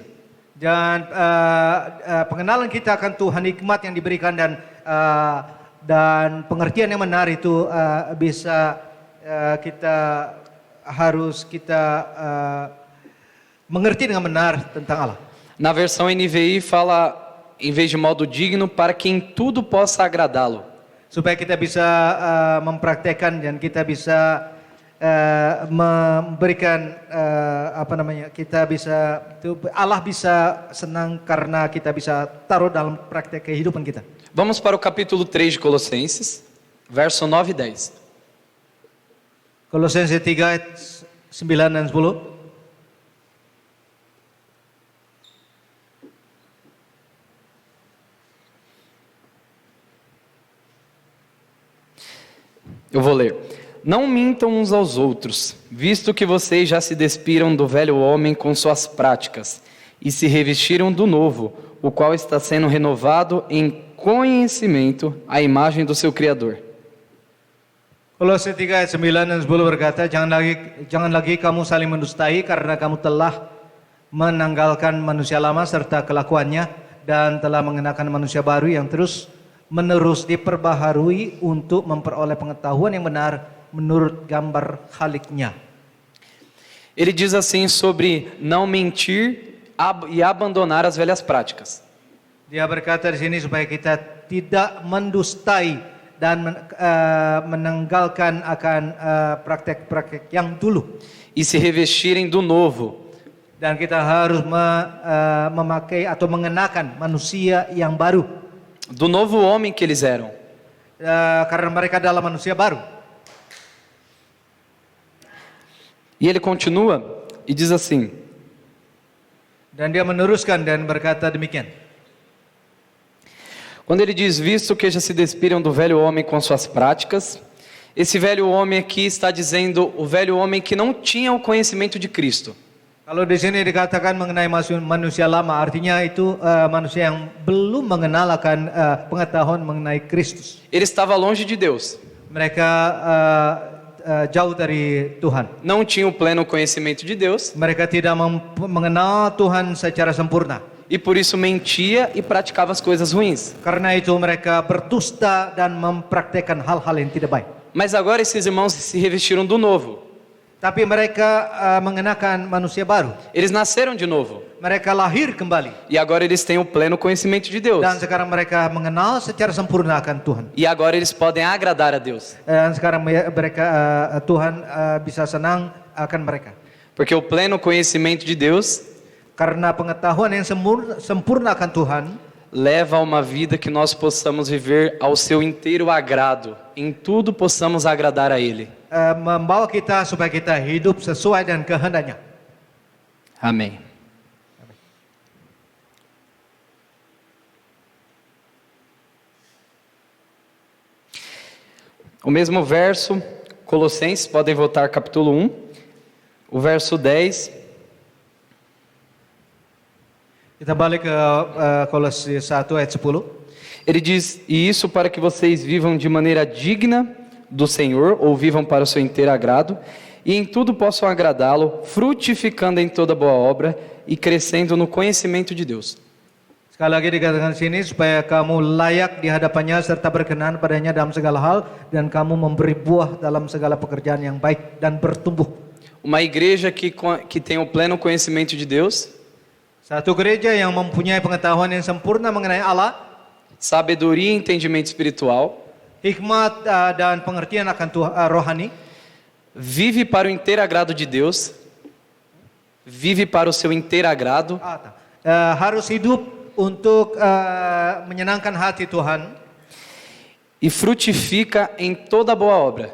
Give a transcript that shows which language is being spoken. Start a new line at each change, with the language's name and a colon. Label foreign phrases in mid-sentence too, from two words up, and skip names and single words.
Indonesian: Dan pengenalan kita akan Tuhan, hikmat yang diberikan dan pengertian yang benar itu bisa kita mengerti dengan benar tentang Allah.
Portuguese: Na versão NVI fala, em vez de modo digno, para que em tudo possa agradá-lo.
Indonesian: Supaya kita bisa mempraktekkan dan kita bisa memberikan Allah bisa senang karena kita bisa taruh dalam praktek kehidupan kita.
Portuguese: Vamos para o capítulo 3 de Colossenses, verso 9 e 10.
Indonesian: Kolose 3 ayat 9 dan 10.
Portuguese: Eu vou ler. Não mintam uns aos outros, visto que vocês já se despiram do velho homem com suas práticas e se revestiram do novo, o qual está sendo renovado em conhecimento à imagem do seu Criador.
Indonesian: Kolose 3 ayat 9 dan 10 berkata, jangan lagi kamu saling mendustai karena kamu telah menanggalkan manusia lama serta kelakuannya dan telah mengenakan manusia baru yang terus menerus diperbaharui untuk memperoleh pengetahuan yang benar menurut gambar Khaliknya.
Portuguese: Ele diz assim sobre não mentir e abandonar as velhas práticas.
Indonesian: Dia berkata di sini supaya kita tidak mendustai dan menanggalkan akan praktek-praktek yang dulu.
Portuguese: E se revestirem do novo.
Indonesian: Dan kita harus memakai atau mengenakan manusia yang baru.
Portuguese: Do novo homem que eles eram.
Indonesian: Karena mereka adalah manusia baru.
Portuguese: E ele continua e diz assim.
Indonesian: Dan dia meneruskan dan berkata demikian.
Portuguese: Quando ele diz, visto que já se despiram do velho homem com suas práticas, esse velho homem aqui está dizendo o velho homem que não tinha o conhecimento de Cristo.
Indonesian: Kalau di sini dikatakan mengenai manusia lama, artinya itu manusia yang belum mengenal akan pengetahuan mengenai Kristus.
Portuguese: Ele estava longe de Deus.
Indonesian: Mereka jauh dari Tuhan.
Portuguese: Não tinha o pleno conhecimento de Deus.
Indonesian: Mereka tidak mengenal Tuhan secara sempurna.
Portuguese: E por isso mentia e praticava as coisas ruins.
Indonesian: Karena itu mereka berdusta dan mempraktekkan hal-hal yang tidak baik.
Portuguese: Mas agora esses irmãos se revestiram do novo.
Indonesian: Tapi mereka mengenakan manusia baru.
Portuguese: Eles nasceram de novo.
Indonesian: Mereka lahir kembali.
Portuguese: E agora eles têm o pleno conhecimento de Deus.
Indonesian: Dan sekarang mereka mengenal secara sempurna akan Tuhan.
Portuguese: E agora eles podem agradar a Deus.
Indonesian: Dan sekarang mereka Tuhan bisa senang akan mereka.
Portuguese: Porque o pleno conhecimento de Deus,
Indonesian: karena pengetahuan yang sempurna akan Tuhan,
Portuguese: leva a uma vida que nós possamos viver ao seu inteiro agrado. Em tudo possamos agradar a Ele.
Indonesian: Membawa kita supaya kita hidup sesuai dengan kehendaknya.
Portuguese: Amém. O mesmo verso, Colossenses, podem voltar capítulo 1, o verso 10.
Indonesian: Kita balik ke Kolose 1 ayat 10.
Portuguese: Ele diz, e isso para que vocês vivam de maneira digna do Senhor, ou vivam para o seu inteiro agrado, e em tudo possam agradá-lo, frutificando em toda boa obra e crescendo no conhecimento de Deus.
Indonesian: Sekali lagi dikatakan sini supaya kamu layak di hadapannya serta berkenan padanya dalam segala hal dan kamu memberi buah dalam segala pekerjaan yang baik dan bertumbuh.
Portuguese: Uma igreja que tem o pleno conhecimento de Deus,
Indonesian: Satu gereja yang mempunyai pengetahuan yang sempurna mengenai Allah,
Portuguese: sabedoria e entendimento espiritual,
Indonesian: hikmat dan pengertian akan rohani,
Portuguese: vive para o inteiro agrado de Deus, vive para o seu inteiro agrado,
Indonesian: harus hidup untuk menyenangkan hati Tuhan
Portuguese: e frutifica em toda boa obra,